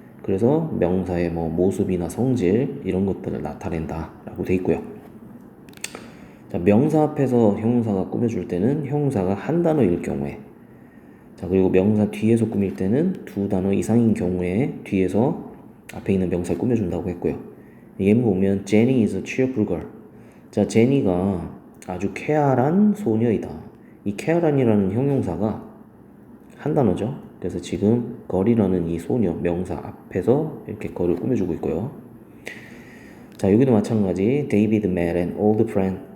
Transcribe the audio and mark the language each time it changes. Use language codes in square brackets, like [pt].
[ko] 그래서 명사의 뭐 모습이나 성질 이런 것들을 나타낸다라고 돼 있고요. 자, 명사 앞에서 형용사가 꾸며줄 때는 형용사가 한 단어일 경우에, 자, 그리고 명사 뒤에서 꾸밀 때는 두 단어 이상인 경우에 뒤에서 앞에 있는 명사를 꾸며준다고 했고요. 예문 보면 [en] Jenny is a cheerful girl. [ko] 자, 제니가 아주 쾌활한 소녀이다. 이 쾌활한이라는 형용사가 한 단어죠. 그래서 지금 걸이라는 이 소녀 명사 앞에서 이렇게 걸을 꾸며주고 있고요. 자, 여기도 마찬가지. [en] David met an old friend.